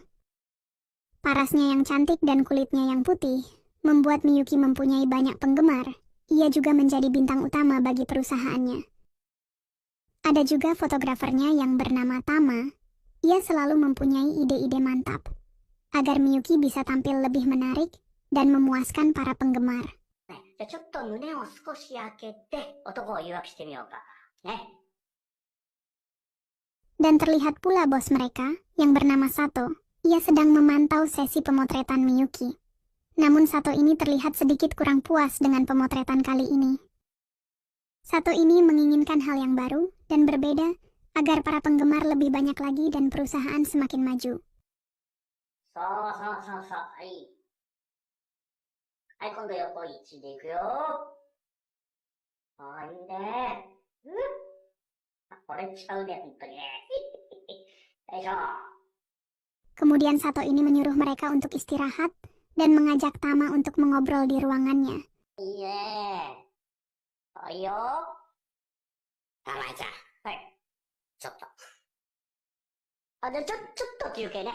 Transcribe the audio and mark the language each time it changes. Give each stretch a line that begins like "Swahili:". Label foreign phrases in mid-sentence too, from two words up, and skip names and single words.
Indonesian: Parasnya yang cantik dan kulitnya yang putih membuat Miyuki mempunyai banyak penggemar. Ia juga menjadi bintang utama bagi perusahaannya. Ada juga fotografernya yang bernama Tama. Ia selalu mempunyai ide-ide mantap agar Miyuki bisa tampil lebih menarik dan memuaskan para penggemar.
Japanese: じゃあちょっと胸を少し開けて男を誘惑してみようか。ね。
Indonesian: Dan terlihat pula bos mereka yang bernama Sato. Ia sedang memantau sesi pemotretan Miyuki. Namun Sato ini terlihat sedikit kurang puas dengan pemotretan kali ini. Sato ini menginginkan hal yang baru dan berbeda agar para penggemar lebih banyak lagi dan perusahaan semakin maju.
Japanese: そうそうそうそう。はい。はい、今度横1でいくよ。ああ、いいね。これちゃうね、ほんとにね。よいしょ。
Indonesian: Kemudian Sato ini menyuruh mereka untuk istirahat dan mengajak Tama untuk mengobrol di ruangannya.
Japanese: いいね。はいよ。たまちゃん。はい。ちょっと。あ、じゃあちょっと休憩ね。